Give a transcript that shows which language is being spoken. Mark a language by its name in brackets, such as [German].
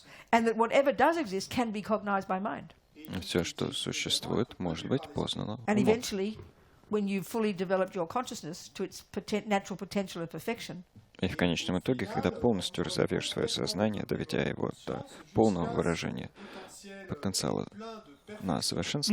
[English] And that whatever does exist can be cognized by mind. [Russian] Все, что существует, может быть познано умом. [English] And eventually, when you've fully developed your consciousness to its natural potential of perfection, [Russian] и в конечном итоге, когда полностью разовьешь свое сознание, доведя его до полного выражения потенциала на совершенство,